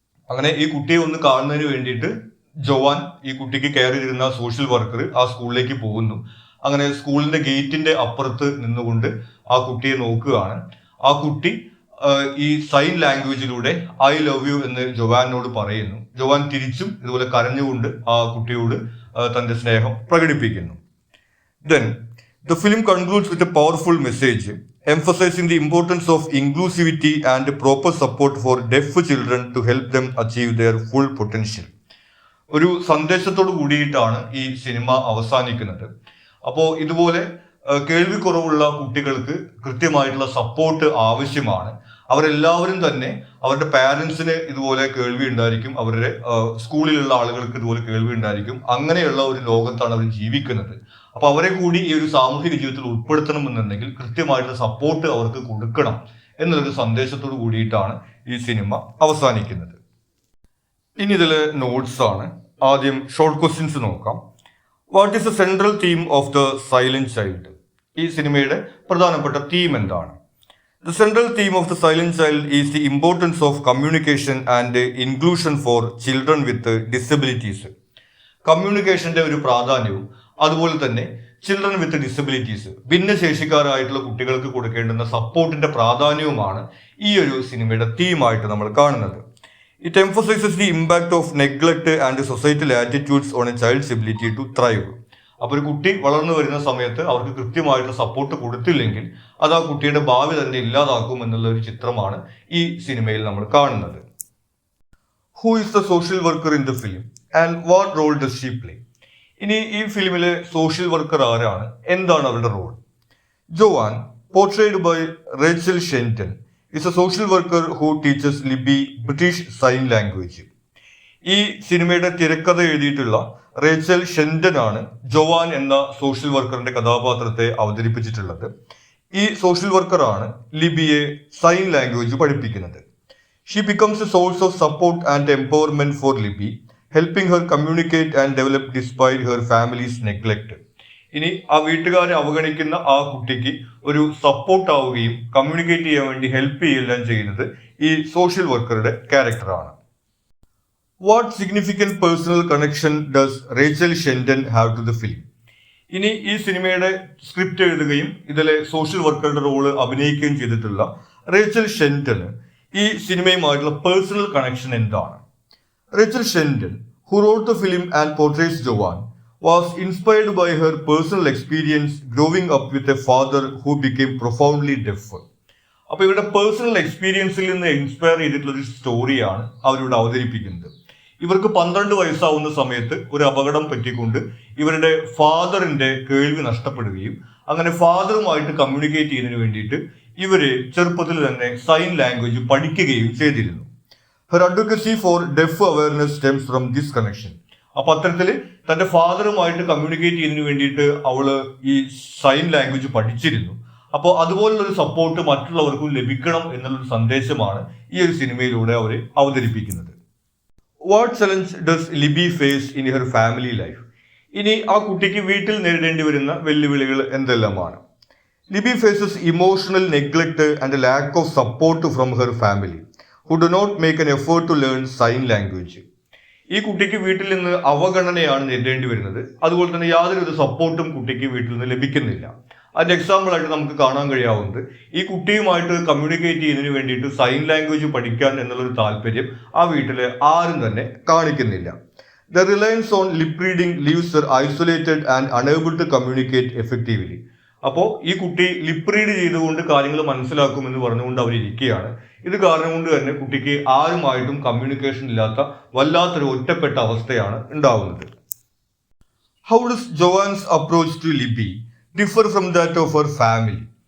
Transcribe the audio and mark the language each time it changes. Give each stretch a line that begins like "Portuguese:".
Malayalam: അങ്ങനെ ഈ കുട്ടിയെ ഒന്ന് കാണുന്നതിന് വേണ്ടിയിട്ട് ജോവാൻ, ഈ കുട്ടിക്ക് കെയർ ചെയ്തിരുന്ന സോഷ്യൽ വർക്കർ, ആ സ്കൂളിലേക്ക് പോകുന്നു. അങ്ങനെ സ്കൂളിന്റെ ഗേറ്റിന്റെ അപ്പുറത്ത് നിന്നുകൊണ്ട് ആ കുട്ടിയെ നോക്കുകയാണ്. ആ കുട്ടി ഈ സൈൻ ലാംഗ്വേജിലൂടെ
English: I love you
Malayalam: എന്ന് ജോവാനോട് പറയുന്നു. ജോവാൻ തിരിച്ചും ഇതുപോലെ കരഞ്ഞുകൊണ്ട് ആ കുട്ടിയോട് തന്റെ സ്നേഹം പ്രകടിപ്പിക്കുന്നു.
English: Then the film concludes with a powerful message emphasizing the importance of inclusivity and proper support for deaf children to help them achieve their full potential.
Malayalam: ഒരു സന്ദേശത്തോട് കൂടിയിട്ടാണ് ഈ സിനിമ അവസാനിക്കുന്നത്. അപ്പോൾ ഇതുപോലെ കേൾവിക്കുറവുള്ള കുട്ടികൾക്ക് കൃത്യമായിട്ടുള്ള സപ്പോർട്ട് ആവശ്യമാണ്. അവരെല്ലാവരും തന്നെ അവരുടെ പാരൻസിന് ഇതുപോലെ കേൾവി ഉണ്ടായിരിക്കും, അവരുടെ സ്കൂളിലുള്ള ആളുകൾക്ക് ഇതുപോലെ കേൾവി ഉണ്ടായിരിക്കും. അങ്ങനെയുള്ള ഒരു ലോകത്താണ് അവർ ജീവിക്കുന്നത്. അപ്പൊ അവരെ കൂടി ഈ ഒരു സാമൂഹിക ജീവിതത്തിൽ ഉൾപ്പെടുത്തണമെന്നുണ്ടെങ്കിൽ കൃത്യമായിട്ടുള്ള സപ്പോർട്ട് അവർക്ക് കൊടുക്കണം എന്നുള്ളൊരു സന്ദേശത്തോട് കൂടിയിട്ടാണ് ഈ സിനിമ അവസാനിക്കുന്നത്. ഇനി ഇതിലെ നോട്ട്സ് ആണ്. ആദ്യം ഷോർട്ട് ക്വസ്റ്റ്യൻസ് നോക്കാം.
English: What is the central theme of the silent child?
Malayalam: ഈ സിനിമയുടെ പ്രധാനപ്പെട്ട തീം എന്താണ്?
English: The central theme of the silent child is the importance of communication and inclusion for children with disabilities.
Malayalam: കമ്മ്യൂണിക്കേഷന്റെ ഒരു പ്രാധാന്യവും അതുപോലെ തന്നെ
English: children with disabilities,
Malayalam: ഭിന്നശേഷിക്കാരായിട്ടുള്ള കുട്ടികൾക്ക് കൊടുക്കേണ്ടുന്ന സപ്പോർട്ടിന്റെ പ്രാധാന്യവുമാണ് ഈ ഒരു സിനിമയുടെ തീമായിട്ട് നമ്മൾ കാണുന്നത്.
English: It emphasizes the impact of neglect and societal attitudes on a child's ability to thrive.
Malayalam: അപ്പോൾ ഒരു കുട്ടി വളർന്നു വരുന്ന സമയത്ത് അവർക്ക് കൃത്യമായിട്ടുള്ള സപ്പോർട്ട് കൊടുത്തില്ലെങ്കിൽ അത് ആ കുട്ടിയുടെ ഭാവി തന്നെ ഇല്ലാതാക്കും എന്നുള്ള ഒരു ചിത്രമാണ് ഈ സിനിമയിൽ നമ്മൾ കാണുന്നത്.
English: Who is the social worker in the film and what role does she play?
Malayalam: ഇനി ഈ ഫിലിമിലെ സോഷ്യൽ വർക്കർ ആരാണ്, എന്താണ് അവരുടെ role?
English: Joan, portrayed by Rachel Shenton, is a social worker who teaches Libby British Sign Language.
Malayalam: ഈ സിനിമയുടെ തിരക്കഥ എഴുതിയിട്ടുള്ള Rachel ഷെന്റൺ ആണ് ജോവാൻ എന്ന സോഷ്യൽ വർക്കറിന്റെ കഥാപാത്രത്തെ അവതരിപ്പിച്ചിട്ടുള്ളത്. ഈ സോഷ്യൽ വർക്കറാണ് ലിബിയെ സൈൻ ലാംഗ്വേജ് പഠിപ്പിക്കുന്നത്.
English: She becomes a source of support and empowerment for Libby, helping her communicate and develop despite her family's neglect.
Malayalam: ഇനി ആ വീട്ടുകാരെ അവഗണിക്കുന്ന ആ കുട്ടിക്ക് ഒരു സപ്പോർട്ട് ആവുകയും കമ്മ്യൂണിക്കേറ്റ് ചെയ്യാൻ വേണ്ടി ഹെൽപ്പ് ചെയ്യുകയെല്ലാം ചെയ്യുന്നത് ഈ സോഷ്യൽ വർക്കറുടെ ക്യാരക്ടറാണ്.
English: What significant personal connection does Rachel Shenton have to the film?
Malayalam: ഇനി ഈ സിനിമയുടെ സ്ക്രിപ്റ്റ് എഴുതുകയും ഇതിലെ സോഷ്യൽ വർക്കറുടെ റോള് അഭിനയിക്കുകയും ചെയ്തിട്ടുള്ള റേച്ചൽ ഷെൻഡന് ഈ സിനിമയുമായിട്ടുള്ള പേഴ്സണൽ കണക്ഷൻ എന്താണ്?
English: Rachel Shenton, who wrote the film and portrays Joanne, was inspired by her personal experience growing up with a father who became profoundly deaf.
Malayalam: അപ്പോൾ ഇവരുടെ പേഴ്സണൽ എക്സ്പീരിയൻസിൽ നിന്ന് ഇൻസ്പയർ ചെയ്തിട്ടുള്ള ഒരു സ്റ്റോറിയാണ് അവരിവിടെ അവതരിപ്പിക്കുന്നത്. ഇവർക്ക് 12 വയസ്സാവുന്ന സമയത്ത് ഒരു അപകടം പറ്റിക്കൊണ്ട് ഇവരുടെ ഫാദറിന്റെ കേൾവി നഷ്ടപ്പെടുകയും അങ്ങനെ ഫാദറുമായിട്ട് കമ്മ്യൂണിക്കേറ്റ് ചെയ്യുന്നതിന് വേണ്ടിയിട്ട് ഇവര് ചെറുപ്പത്തിൽ തന്നെ സൈൻ ലാംഗ്വേജ് പഠിക്കുകയും ചെയ്തിരുന്നു.
English: Her advocacy for deaf awareness stems from this connection.
Malayalam: അപ്പൊ അത്തരത്തിൽ തന്റെ ഫാദറുമായിട്ട് കമ്മ്യൂണിക്കേറ്റ് ചെയ്യുന്നതിന് വേണ്ടിയിട്ട് അവള് ഈ സൈൻ ലാംഗ്വേജ് പഠിച്ചിരുന്നു. അപ്പോൾ അതുപോലുള്ള ഒരു സപ്പോർട്ട് മറ്റുള്ളവർക്കും ലഭിക്കണം എന്നുള്ളൊരു സന്ദേശമാണ് ഈ ഒരു സിനിമയിലൂടെ അവർ അവതരിപ്പിക്കുന്നത്.
English: What challenge does Libby face in her family life?
Malayalam: ഇനി ആ കുട്ടിക്ക് വീട്ടിൽ നേരിടേണ്ടി വരുന്ന വെല്ലുവിളികൾ എന്തെല്ലാമാണ്?
English: Libby faces emotional neglect and lack of support from her family who do not make an effort to learn sign language.
Malayalam: ഈ കുട്ടിക്ക് വീട്ടിൽ നിന്ന് അവഗണനയാണ് നേരിടേണ്ടി വരുന്നത്. അതുപോലെ തന്നെ യാതൊരു സപ്പോർട്ടും കുട്ടിക്ക് വീട്ടിൽ നിന്ന് ലഭിക്കുന്നില്ല. അതിന്റെ എക്സാമ്പിൾ ആയിട്ട് നമുക്ക് കാണാൻ കഴിയാവുന്നത് ഈ കുട്ടിയുമായിട്ട് കമ്മ്യൂണിക്കേറ്റ് ചെയ്യുന്നതിന് വേണ്ടിയിട്ട് സൈൻ ലാംഗ്വേജ് പഠിക്കാൻ എന്നുള്ളൊരു താല്പര്യം ആ വീട്ടിൽ ആരും തന്നെ കാണിക്കുന്നില്ല.
English: The reliance on lip reading leaves her isolated and unable to communicate effectively.
Malayalam: അപ്പോൾ ഈ കുട്ടി ലിപ്പ് റീഡ് ചെയ്തുകൊണ്ട് കാര്യങ്ങൾ മനസ്സിലാക്കുമെന്ന് പറഞ്ഞുകൊണ്ട് അവരിയ്ക്കുകയാണ്. ഇത് കാരണം കൊണ്ട് തന്നെ കുട്ടിക്ക് ആരുമായിട്ടും കമ്മ്യൂണിക്കേഷൻ ഇല്ലാത്ത വല്ലാത്തൊരു ഒറ്റപ്പെട്ട അവസ്ഥയാണ് ഉണ്ടാവുന്നത്.
English: How does Joanne's approach to Libby differ from that of her family?